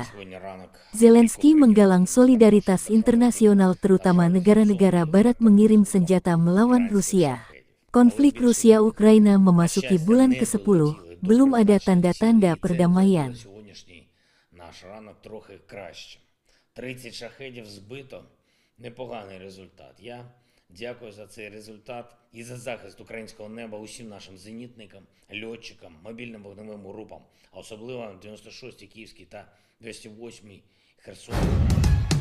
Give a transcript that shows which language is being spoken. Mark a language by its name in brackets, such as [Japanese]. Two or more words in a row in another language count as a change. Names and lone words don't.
[Indonesian] Zelensky menggalang solidaritas internasional terutama negara-negara barat mengirim senjata melawan Rusia. Konflik Rusia-Ukraina memasuki bulan ke-10, belum ada tanda-tanda perdamaian. [Ukrainian] 30 шахедів збито, непоганий результат. Я дякую за цей результат і за захист українського неба усім нашим зенітникам, льотчикам, мобільним вогневим групам, а особливо 96-й Київський та 208-й Херсонський.